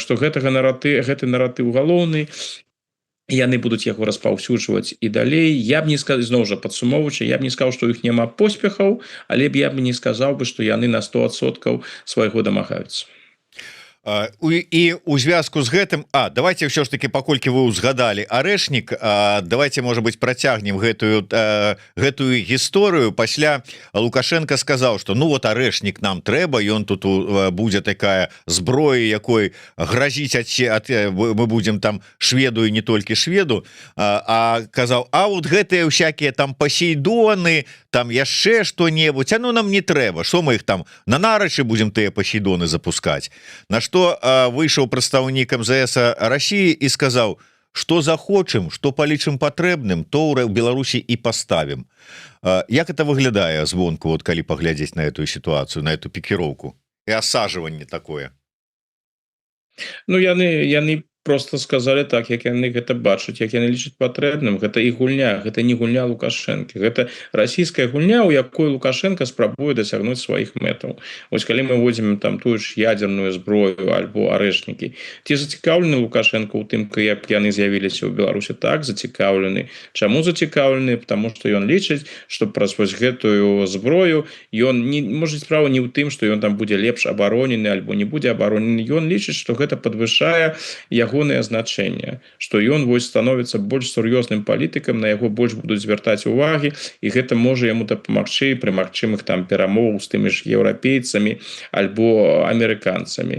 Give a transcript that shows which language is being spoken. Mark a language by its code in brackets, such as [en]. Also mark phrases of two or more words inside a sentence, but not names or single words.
[be] Так што гэты наратыў галоўны, яны будуць яго распаўсюджваць і далей. [ru] Я б не сказал, [be] зноў жа падсумоўваючы, я б не сказаў, што ў іх няма поспехаў, але б я б не сказаў бы, што яны на 100% свайго дамагаюцца. І у звязку з гэтым [ru] давайте все ж таки, [be] паколькі вы узгадали арэшнік, [ru] давайте, может быть, [be] працягнем гэтую гісторыю. Пасля Лукашенко сказаў, [ru] что ну вот [be] арэшнік нам трэба, ён тут будзе такая зброя, якой грозіць мы будем там шведу і не толькі шведу, казаў, вот гэтыя [ru] всякие там [be] Посейдоны, там яшчэ что-небудзь, ну нам не трэба, [ru] что мы их там на нарачы будем тыя Посейдоны запускать. [be] На что выйшаў прадстаўнік МЗС России і сказаў, [ru] что захочем, [be] что палічым патрэбным, то ў Беларусі і поставим. Як это выглядае звонку, вот калі паглядзець [ru] на эту ситуацию, [be] на эту пікіроўку і асаживанне такое? Ну яны просто сказали так, як яны гэта бачаць, як яны лічаць патрэбным. Гэта і гульня, гэта не гульня Лукашэнкі, гэта расійская гульня, у якой Лукашенко спрабуе дасягнуць сваіх мэтаў. Вось калі мы возьмем там тую ж ядерную зброю альбо арэшнікі, ці зацікаўлены Лукашенко у тым, як яны з'явіліся ў Беларусі? Так, зацікаўлены. Чаму зацікаўлены? [ru] Потому что [be] ён лічыць, што праз вось гэтую зброю ён не можа, справа не ў тым, што ён там будзе лепш абаронены альбо не будзе абаронены. Ён лічыць, што гэта падвышае ягонае значэнне, што ён вось становіцца больш сур'ёзным палітыкам, на яго больш будуць звяртаць увагі, і гэта можа яму дапамагчы пры магчымых там перамовах з тымі ж еўрапейцамі альбо амерыканцамі.